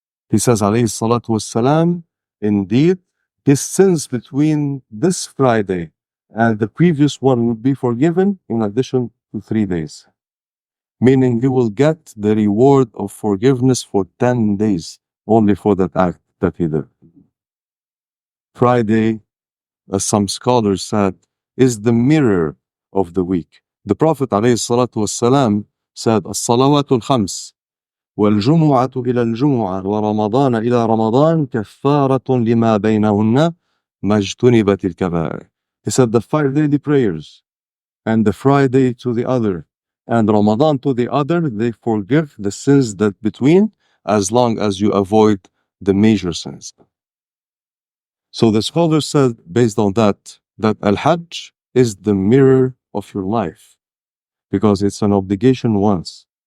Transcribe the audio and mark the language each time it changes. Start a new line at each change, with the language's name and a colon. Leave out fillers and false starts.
English: He says, alayhi salatu wassalam, indeed, his sins between this Friday and the previous one will be forgiven in addition to 3 days. Meaning he will get the reward of forgiveness for 10 days only for that act that he did. Friday, as some scholars said, is the mirror of the week. The Prophet ﷺ said,
Arabic: الصلوات الخمس والجمعة إلى الجمعة ورمضان إلى رمضان كفارة لما بينهن ما اجتنبت الكبائر.
English: He said the 5 daily prayers and the Friday to the other and Ramadan to the other, they forgive the sins that between as long as you avoid the major sins. So the scholars said based on that Al-Hajj is the mirror of your life because it's an obligation once.